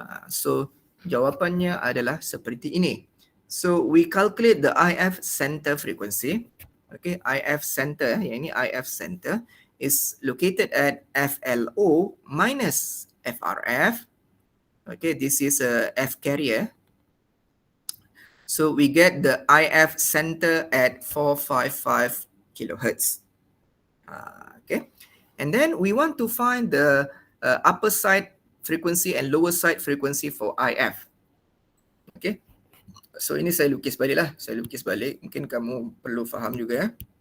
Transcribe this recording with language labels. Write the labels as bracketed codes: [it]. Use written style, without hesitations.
[ms] So jawapannya adalah seperti ini. [en] So we calculate the IF center frequency. Okay, IF center, [ms] yang ini [en] IF center is located at FLO minus FRF. Okay, this is a F carrier. So we get the IF center at 455 kilohertz. Okay, and then we want to find the upper side frequency and lower side frequency for IF. [ms] Okay, so ini saya lukis balik lah. Saya lukis balik. Mungkin kamu perlu faham juga.